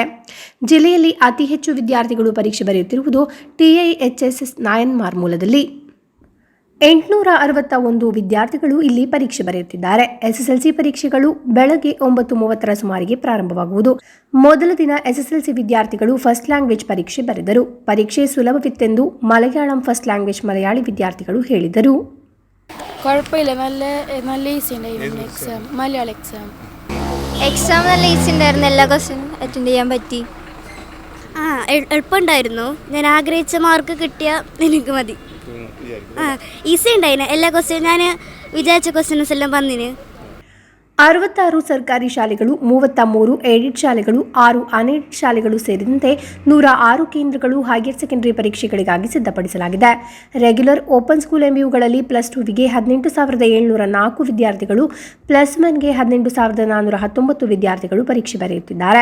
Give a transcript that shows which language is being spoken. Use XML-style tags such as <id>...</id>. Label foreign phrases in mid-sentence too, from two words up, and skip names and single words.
<kn>ಜಿಲ್ಲೆಯಲ್ಲಿ ಅತಿ ಹೆಚ್ಚು ವಿದ್ಯಾರ್ಥಿಗಳು ಪರೀಕ್ಷೆ ಬರೆಯುತ್ತಿರುವುದು TIHSS ನಾಯನ್ಮಾರ್ ಮೂಲದಲ್ಲಿ. 861 ವಿದ್ಯಾರ್ಥಿಗಳು ಇಲ್ಲಿ ಪರೀಕ್ಷೆ ಬರೆಯುತ್ತಿದ್ದಾರೆ. ಎಸ್ಎಸ್ಎಲ್ಸಿ ಪರೀಕ್ಷೆಗಳು ಬೆಳಗ್ಗೆ 9:30 ಸುಮಾರಿಗೆ ಪ್ರಾರಂಭವಾಗುವುದು. ಮೊದಲ ದಿನ ಎಸ್ಎಸ್ಎಲ್ಸಿ ವಿದ್ಯಾರ್ಥಿಗಳು</kn> <en>first language</en> <kn>ಪರೀಕ್ಷೆ ಬರೆದರು. ಪರೀಕ್ಷೆ ಸುಲಭವಿತ್ತೆಂದು ಮಲಯಾಳಂ</kn> <en>first language</en> <kn>ಮಲಯಾಳಿ ವಿದ್ಯಾರ್ಥಿಗಳು ಹೇಳಿದರು.</kn> <ml>കുഴപ്പമില്ല, നല്ല ഈസി ഉണ്ടായിരുന്നു എക്സാം. മലയാളം എക്സാം നല്ല ഈസി ഉണ്ടായിരുന്നു. എല്ലാ ക്വസ്റ്റ്യനും അറ്റൻഡ് ചെയ്യാൻ പറ്റി. എളുപ്പമുണ്ടായിരുന്നു. ഞാൻ ആഗ്രഹിച്ച മാർക്ക് കിട്ടിയാൽ എനിക്ക് മതി. ഈസി ഉണ്ടായിന്. എല്ലാ ക്വസ്റ്റ്യൻ ഞാൻ വിചാരിച്ച ക്വസ്റ്റ്യൻസ് എല്ലാം വന്നിന്.</ml> <kn>66 ಸರ್ಕಾರಿ ಶಾಲೆಗಳು, 33 ಏಡೆಡ್ ಶಾಲೆಗಳು, 6 ಅನ್ಏಡೆಡ್ ಶಾಲೆಗಳು ಸೇರಿದಂತೆ 106 ಕೇಂದ್ರಗಳು</kn> <en>higher secondary</en> <kn>ಪರೀಕ್ಷೆಗಳಿಗಾಗಿ ಸಿದ್ಧಪಡಿಸಲಾಗಿದೆ.</kn> <en>regular open school</en> <kn>ಎಂಬಿಯುಗಳಲ್ಲಿ +2ಗೆ 18,704 ವಿದ್ಯಾರ್ಥಿಗಳು, +1ಗೆ 18,419 ವಿದ್ಯಾರ್ಥಿಗಳು ಪರೀಕ್ಷೆ ಬರೆಯುತ್ತಿದ್ದಾರೆ.</kn>